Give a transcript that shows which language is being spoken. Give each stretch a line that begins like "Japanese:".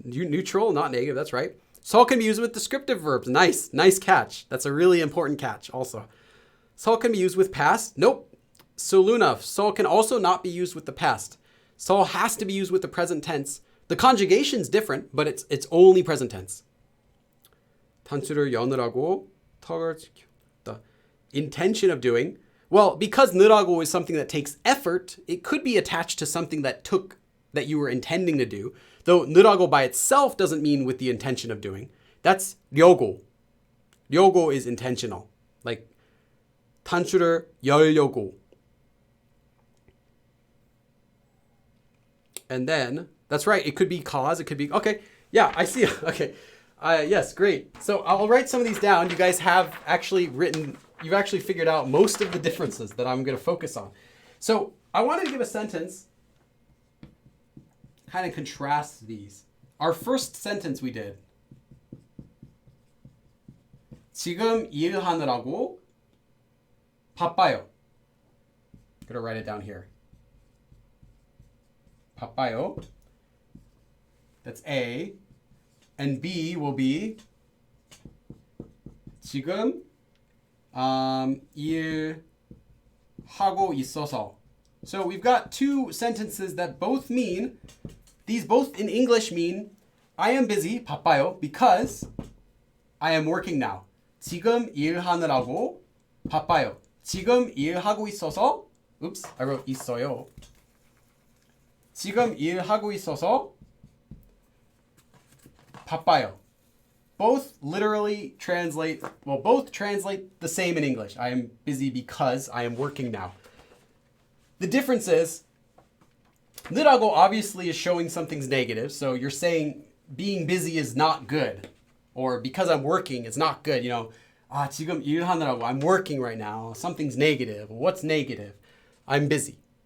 English: Neutral, not negative. That's right. So can be used with descriptive verbs. Nice catch. That's a really important catch also. So can be used with past. Nope. Soluna. So can also not be used with the past. So has to be used with the present tense. The conjugation's different, but it's only present tense.
Korean: 단추를 여느라고 턱을 지켜.
English: The intention of doing. Well, because nurago is something that takes effort, it could be attached to something that you were intending to do. Though nurago by itself doesn't mean with the intention of doing. That's 려고. 려고 is intentional.
Korean: Like 단추를 열려고.
English: And then, that's right, it could be cause, it could be, okay, yeah, I see, okay. Yes, great. So I'll write some of these down. You guys have actually you've actually figured out most of the differences that I'm going to focus on. So I wanted to give a sentence, kind of contrast these. Our first sentence we did.
Korean: 지금 일하느라고 바빠요.
English: I'm going to write it down here. 바빠요. That's A. And B will be
Korean: 지금 일하고 있어서.
English: So we've got two sentences that both mean, these both in English mean I am busy, 바빠요, because I am working now.
Korean: 지금 일하느라고 바빠요. 지금 일하고 있어서,
English: oops, I wrote
Korean: 있어요. 지금 일하고 있어서 바빠요.
English: Both literally translate, both translate the same in English. I am busy because I am working now. The difference is, nurago obviously is showing something's negative. So you're saying being busy is not good. Or because I'm working, it's not good.
Korean: 지금 일하느라고,
English: I'm working right now. Something's negative. What's negative? I'm busy.